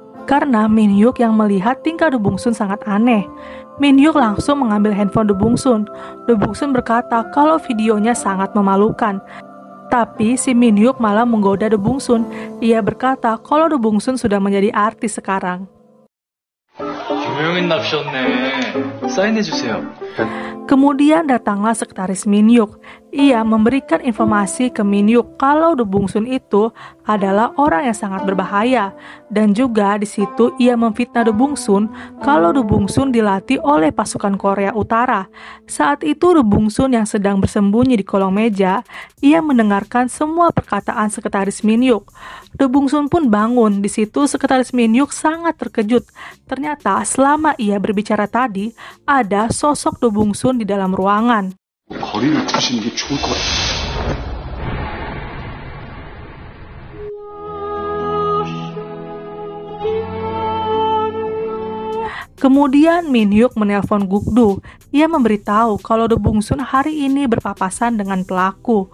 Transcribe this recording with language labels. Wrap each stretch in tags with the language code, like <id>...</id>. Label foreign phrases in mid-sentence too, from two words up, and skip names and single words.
<id>Karena Min Hyuk yang melihat tingkah The Bongsun sangat aneh. Min Hyuk langsung mengambil handphone The Bongsun. The Bongsun berkata kalau videonya sangat memalukan. Tapi si Min Hyuk malah menggoda The Bongsun. Ia berkata kalau The Bongsun sudah menjadi artis sekarang.</id> <ko>유명인 납셨네. 사인해주세요.</ko> <id>Kemudian datanglah sekretaris Min Hyuk. Ia memberikan informasi ke Min Hyuk kalau The Bongsun itu adalah orang yang sangat berbahaya. Dan juga di situ ia memfitnah The Bongsun kalau The Bongsun dilatih oleh pasukan Korea Utara. Saat itu The Bongsun yang sedang bersembunyi di kolong meja, ia mendengarkan semua perkataan sekretaris Min Hyuk. The Bongsun pun bangun. Di situ sekretaris Min Hyuk sangat terkejut. Ternyata selama ia berbicara tadi, ada sosok The Bongsun di dalam ruangan.</id> <ko>거리를 두시는 게 좋을 것 같아요.</ko> <id>Kemudian Min Hyuk menelpon Gukdu. Ia memberitahu kalau The Bongsun hari ini berpapasan dengan pelaku.</id>